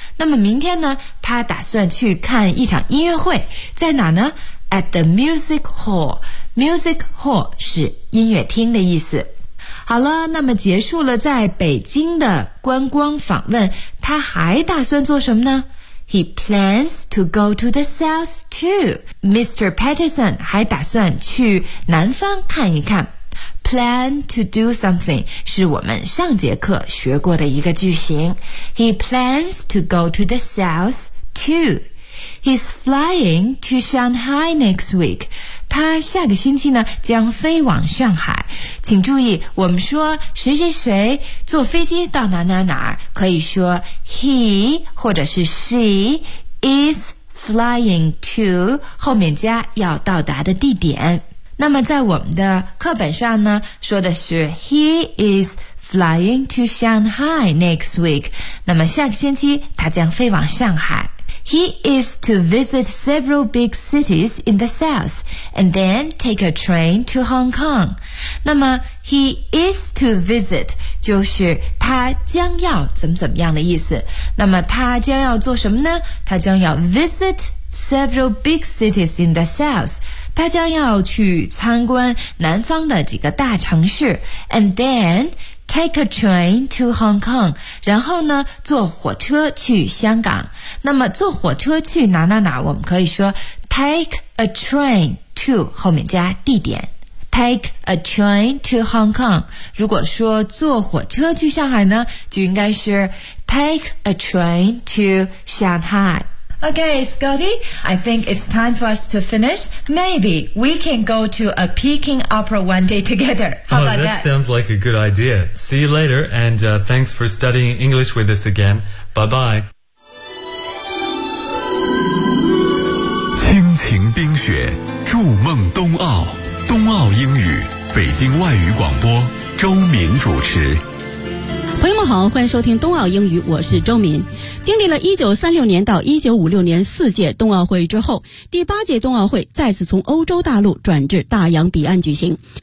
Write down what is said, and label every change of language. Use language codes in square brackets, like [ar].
[zh] 那么明天呢，他打算去看一场音乐会，在哪呢？ [en] At the Music Hall. Music Hall [zh] 是音乐厅的意思。好了，那么结束了在北京的观光访问，他还打算做什么呢？ [en] He plans to go to the South too. [zh] Mr. Patterson 还打算去南方看一看。 [en] Plan to do something [zh] 是我们上节课学过的一个句型。 [en] He plans to go to the South too. He's flying to Shanghai next week. [zh] 他下个星期呢将飞往上海。请注意，我们说谁谁谁坐飞机到哪哪哪，可以说 he 或者是 [en] she is flying to [zh] 后面加要到达的地点。那么在我们的课本上呢，说的是 [en] He is flying to Shanghai next week. [zh] 那么下个星期他将飞往上海。 [en] He is to visit several big cities in the south and then take a train to Hong Kong. [zh] 那么 [en] He is to visit [zh] 就是他将要怎么怎么样的意思。那么他将要做什么呢？他将要 [en] visit several big cities in the south. [zh] 他将要去参观南方的几个大城市 [en] And then take a train to Hong Kong， [zh] 然后呢坐火车去香港。那么坐火车去哪哪哪，我们可以说 [en] take a train to [zh] 后面加地点。 [en] Take a train to Hong Kong， [zh] 如果说坐火车去上海呢，就应该是 [en] take a train to Shanghai。 Okay, Scotty, I think it's time for us to finish. Maybe we can go to a Peking opera one day together. How about that? Sounds like a good idea. See you later, and thanks for studying English with us again. Bye-bye. [zh] 亲情冰雪，筑梦冬奥，冬奥英语，北京外语广播，周敏主持。朋友们好，欢迎收听冬奥英语，我是周敏。经历了1936年到1956年四届冬奥会之后，第八届冬奥会再次从欧洲大陆转至大洋彼岸举行。